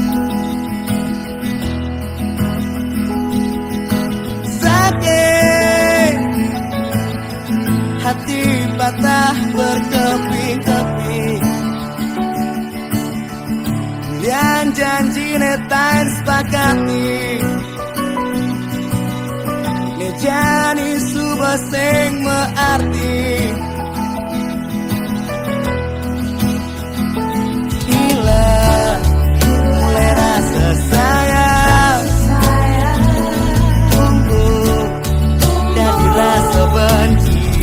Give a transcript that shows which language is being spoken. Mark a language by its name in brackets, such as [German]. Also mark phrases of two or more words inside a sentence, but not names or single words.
[Indonesian] Sakit, hati patah berkeping-keping. Yang janji [Balinese] netain sepakati jani subah sing mearti. [Indonesian] Gila mulai rasa sayang tumbuh dari rasa benci.